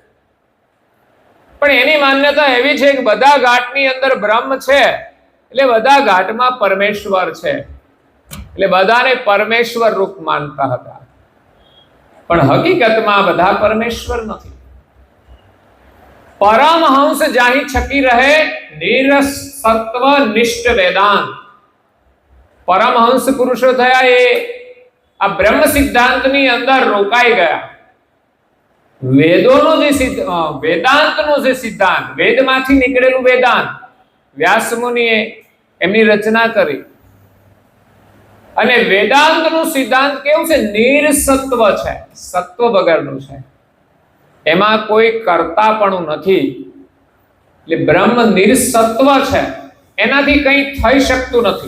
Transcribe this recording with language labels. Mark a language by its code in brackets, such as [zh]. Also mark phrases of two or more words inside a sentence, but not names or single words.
[gu] પણ એની માન્યતા એવી છે કે બધા ઘાટની અંદર બ્રહ્મ છે એટલે બધા ઘાટમાં પરમેશ્વર છે, એટલે બધાને પરમેશ્વર રૂપ માનતા હતા. પણ હકીકતમાં બધા પરમેશ્વર નથી. પરમહંસ જાહિ છકી રહે નિરસત્વ નિષ્ઠ વેદાંત। પરમહંસ પુરુષો થયા એ આ બ્રહ્મ સિદ્ધાંતની અંદર રોકાઈ ગયા। વેદોનો જે વેદાંતનો જે સિદ્ધાંત, વેદમાંથી નીકળેલું વેદાંત વ્યાસ મુનિએ એમની રચના કરી અને વેદાંતનું સિદ્ધાંત કેવું છે? નિરસત્વ છે, સત્વ વગરનું છે, એમાં કોઈ કર્તાપણું નથી, એટલે બ્રહ્મ નિરસત્વ છે, એનાથી કંઈ થઈ શકતું નથી